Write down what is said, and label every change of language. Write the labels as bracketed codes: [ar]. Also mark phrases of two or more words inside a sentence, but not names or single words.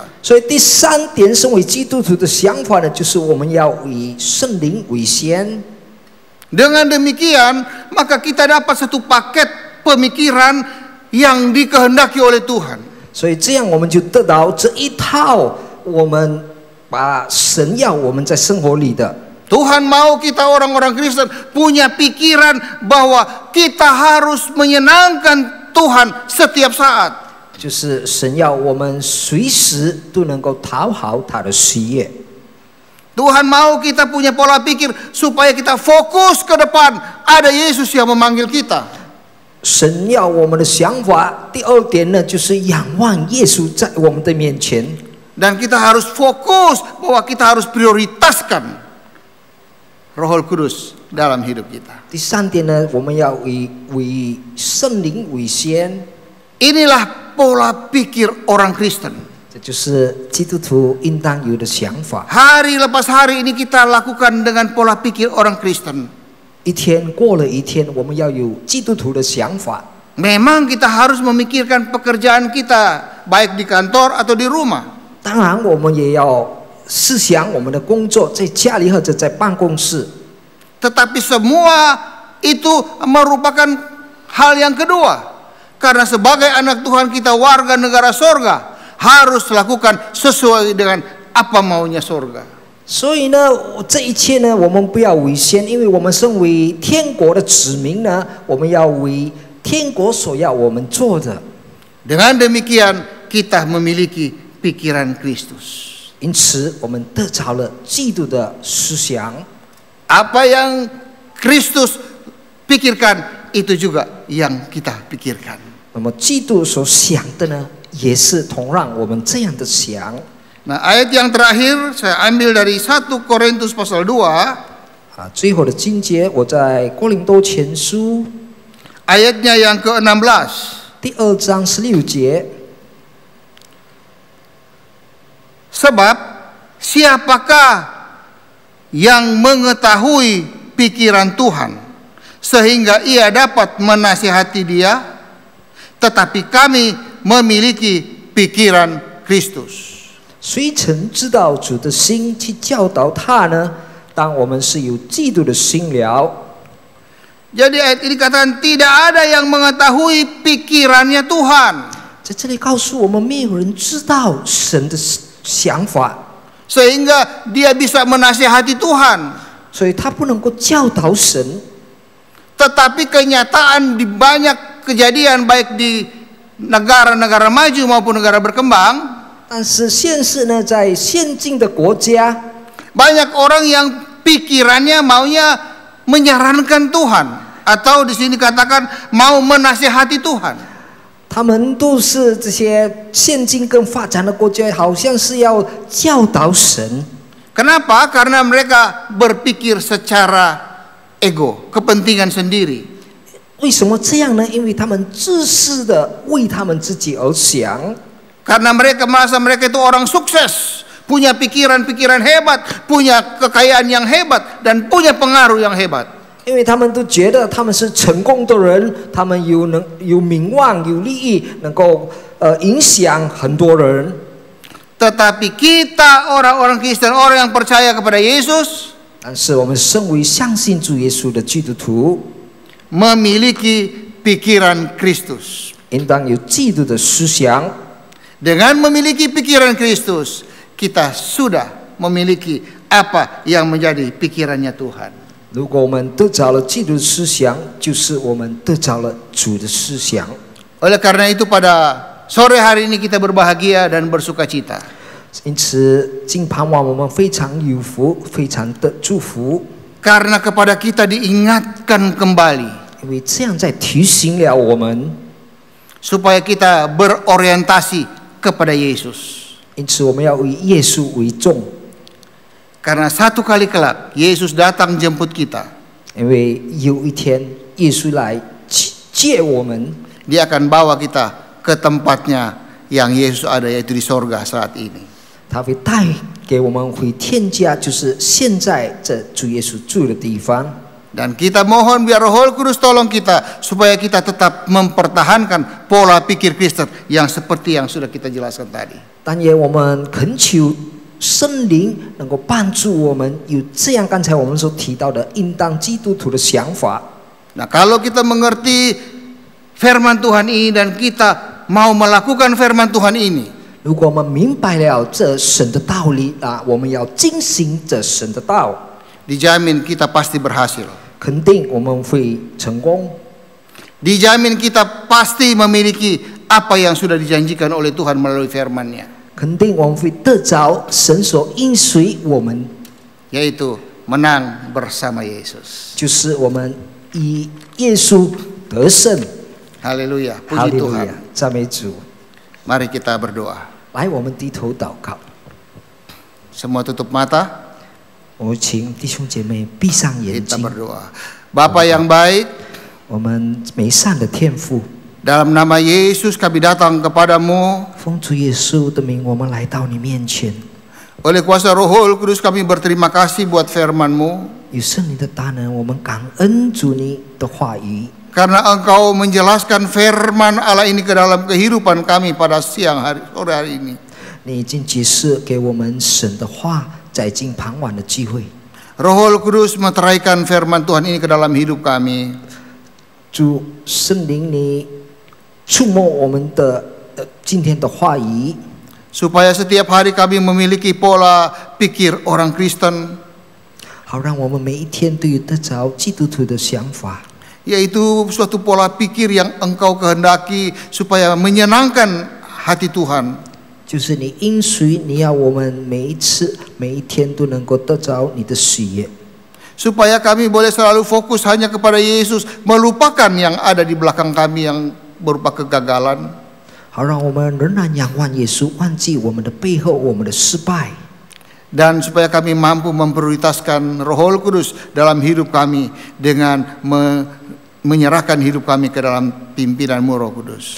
[zh] 所以第三点，身为基督徒的想法呢，就是我们要以圣灵为先。 [id] Dengan demikian, maka kita dapat satu paket pemikiran yang dikehendaki oleh Tuhan. [zh] 所以这样我们就得到这一套我们把神要我们在生活里的。 [id] Tuhan mau kita orang-orang Kristen punya pikiran bahwa kita harus menyenangkan Tuhan setiap saat. [zh] 就是神要我们随时都能够讨好他的喜悦。 [id] Tuhan mau kita punya pola pikir supaya kita fokus ke depan. Ada Yesus yang memanggil kita. [zh] 神要我们的想法，第二点呢，就是仰望耶稣在我们的面前。 [id] Dan kita harus fokus bahwa kita harus prioritaskan Roh Kudus dalam hidup kita. [zh] 第三点呢，我们要为圣灵为先。 [id] Inilah pola pikir orang Kristen. [zh] 这就是基督徒应当有的想法。 [id] Hari lepas hari ini kita lakukan dengan pola pikir orang Kristen. [zh] 一天过了一天，我们要有基督徒的想法。 [id] Memang kita harus memikirkan pekerjaan kita, baik di kantor atau di rumah. [zh] 当然，我们也要思想我们的工作，在家里或者在办公室。 [id] Tetapi semua itu merupakan hal yang kedua. Karena sebagai anak Tuhan kita warga negara sorga, harus lakukan sesuai dengan apa maunya sorga. [zh] 所以呢，这一切呢，我们不要为先，因为我们身为天国的子民呢，我们要为天国所要我们做的。 [id] Dengan demikian kita memiliki pikiran Kristus. [zh] 因此，我们得着了基督的思想。 [id] Apa yang Kristus pikirkan itu juga yang kita pikirkan. [zh] 那么，基督所想的呢，也是同样我们这样的想。 [id] Nah, ayat yang terakhir saya ambil dari 1 Korintus pasal 2. [zh] 最后的经节我在哥林多前书 [id] Ayatnya yang ke-16. [zh] 第2章16节。 [id] Sebab siapakah yang mengetahui pikiran Tuhan sehingga ia dapat menasihati dia? Tetapi kami memiliki pikiran Kristus. [zh] 谁曾知道主的心去教导他呢？当我们是有基督的心了。 [id] Jadi ayat ini katakan tidak ada yang mengetahui pikirannya Tuhan. [zh] 在这里告诉我们，没有人知道神的想法， [id] Sehingga dia bisa menasihati Tuhan. [zh] 所以他不能够教导神。 [id] Tetapi kenyataan di banyak kejadian baik di negara-negara maju maupun negara berkembang, [zh] 但是现实呢，在先进的国家， [id] banyak orang yang pikirannya maunya menyarankan Tuhan atau di sini katakan mau menasihati Tuhan. [zh] 他们都是这些先进更发展的国家，好像是要教导神。 [id] Kenapa? Karena mereka berpikir secara ego, kepentingan sendiri. [zh] 为什么这样呢？因为他们自私的为他们自己而想。 [id] Karena mereka merasa mereka itu orang sukses, punya pikiran-pikiran hebat, punya kekayaan yang hebat, dan punya pengaruh yang hebat. [zh] 因为他们都觉得他们是成功的人，他们有名望、有利益，能够影响很多人。 [id] Tetapi kita orang-orang Kristen, orang yang percaya kepada Yesus, [zh] 但是我们身为相信主耶稣的基督徒， [id] memiliki pikiran Kristus. [zh] 应当有基督的思想。 [id] Dengan memiliki pikiran Kristus, kita sudah memiliki apa yang menjadi pikirannya Tuhan. [zh] 如果我们得着了基督的思想，就是我们得着了主的思想。 [id] Oleh karena itu pada sore hari ini kita berbahagia dan bersukacita. [zh] 因此，今傍晚我们非常有福，非常的祝福， [id] Karena kepada kita diingatkan kembali [zh] 因为这样在提醒了我们， [id] supaya kita berorientasi kepada Yesus. [zh] 因此我们要以耶稣为重， [id] Karena satu kali kelak Yesus datang jemput kita. [zh] 因为有一天耶稣来接我们， [id] Dia akan bawa kita ke tempatnya yang Yesus ada, yaitu di sorga saat ini. [zh] 他会带给我们回天家，就是现在这主耶稣住的地方。 [id] Dan kita mohon biar Roh Kudus tolong kita supaya kita tetap mempertahankan pola pikir Kristen yang seperti yang sudah kita jelaskan tadi. [zh] 但也我们恳求圣灵能够帮助我们有这样刚才我们所提到的应当基督徒的想法。 [id] Nah, kalau kita mengerti firman Tuhan ini dan kita mau melakukan firman Tuhan ini, [zh] 如果我们明白了这神的道理啊，我们要遵行这神的道， [id] dijamin kita pasti berhasil. [zh] 肯定我们会成功。 [id] Dijamin kita pasti memiliki apa yang sudah dijanjikan oleh Tuhan melalui firman-Nya, [zh] 肯定我们会得着神所应许我们， [id] yaitu menang bersama Yesus. [zh] 就是我们以耶稣得胜。 [id] Haleluya, [zh] 哈 [id] puji [zh] 利路 [id] Tuhan. [zh] 亚，赞美主。 [id] Mari kita berdoa. [zh] 来，我们低头祷告。 [id] Semua tutup mata, [zh] 我们请弟兄姐妹闭上眼 [id] kita [zh] 睛。 [id] berdoa. Bapa yang baik, [zh] 我们美善的天父， [id] dalam nama Yesus kami datang kepadamu. [zh] 奉主耶稣的名，我们来到你面前。 [id] Oleh kuasa Roh Kudus kami berterima kasih buat firman-Mu, [zh] 有圣灵的大能，我们感恩主你的话语， [id] karena Engkau menjelaskan firman Allah ini ke dalam kehidupan kami pada sore hari ini. [zh] 你已经解释给我们神的话，在今傍晚的机会。 [id] Roh Kudus meteraikan firman Tuhan ini ke dalam hidup kami. [zh] 主圣灵，你触摸我们的今天的话语， [id] Supaya setiap hari kami memiliki pola pikir orang Kristen [zh] 好让我们每一天都有得着基督徒的想法， [id] yaitu suatu pola pikir yang Engkau kehendaki supaya menyenangkan hati Tuhan. [zh] 就是你应许你要我们每一次每一天都能够得着你的喜悦， [id] Supaya kami boleh selalu fokus hanya kepada Yesus, melupakan yang ada di belakang kami yang berupa kegagalan. [zh] 好让我们仍然仰望耶稣，忘记我们的背后我们的失败， [id] Dan supaya kami mampu memprioritaskan Roh Kudus dalam hidup kami dengan menyerahkan hidup kami ke dalam pimpinan-Mu Roh Kudus.